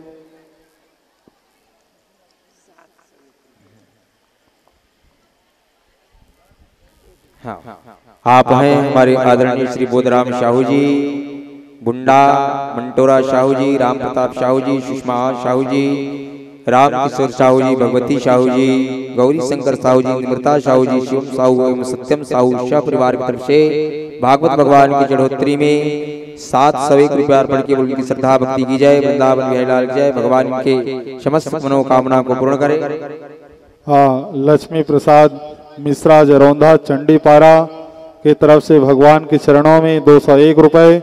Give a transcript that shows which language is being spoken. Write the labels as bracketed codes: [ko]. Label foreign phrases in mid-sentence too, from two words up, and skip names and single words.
[hi] आप हैं हमारे आदरणीय श्री बोधराम शाहू जी, बुंडा मंटोरा शाहू जी, राम प्रताप शाहू जी, सुषमा शाहू जी, राम किशोर साहू जी, भगवती साहू जी, गौरी शंकर साहू जी, निमृता साहू जी, शिवम साहू एवं सत्यम साहू शाह परिवार की तरफ से भागवत भगवान की चढ़ोतरी में 701 रुपया अर्पण किए। उनकी श्रद्धा भक्ति की जय, वृंदावन बिहारी लाल की जय। भगवान के समस्त मनोकामना को पूर्ण करे। हाँ, लक्ष्मी प्रसाद मिश्रा जरौंधा चंडीपारा की तरफ से भगवान के चरणों में 201 रुपए।